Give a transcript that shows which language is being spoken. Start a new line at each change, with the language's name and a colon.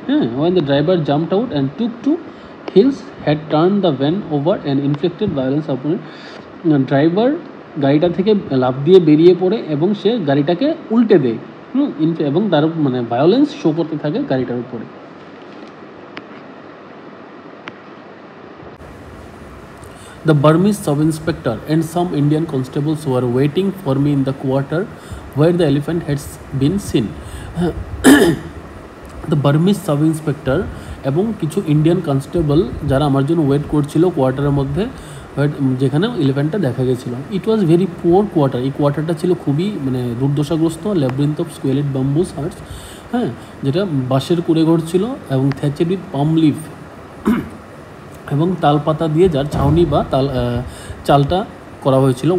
English: হ্যাঁ, when the driver jumped out and took to heels had turn the van over and inflicted violence upon.
Bangla: Driver গাড়িটা থেকে লাফ দিয়ে বেরিয়ে পড়ে এবং সে গাড়িটাকে উল্টে দেয়, এবং তার মানে ভায়োলেন্স শো করতে থাকে গাড়িটার উপরে।
English: The Burmese sub-inspector and some Indian constables were waiting for me in the quarter where the elephant had been seen. The Burmese sub-inspector
Bangla: এবং কিছু ইন্ডিয়ান কনস্টেবল যারা আমার জন্য ওয়েট করছিল কোয়ার্টারের মধ্যে, যেখানে এলিফ্যান্টটা দেখা গেছিলো।
English: it was very poor quarter,
Bangla: এই কোয়ার্টারটা ছিল খুবই মানে দুর্দশাগ্রস্ত।
English: labyrinth of squalid bamboos huts,
Bangla: হ্যাঁ, যেটা বাঁশের কুড়েঘর ছিল এবং
English: thatched with palm leave,
Bangla: এবং তালপাতা দিয়ে যার ছাউনি বা চালটা করা হয়েছিল।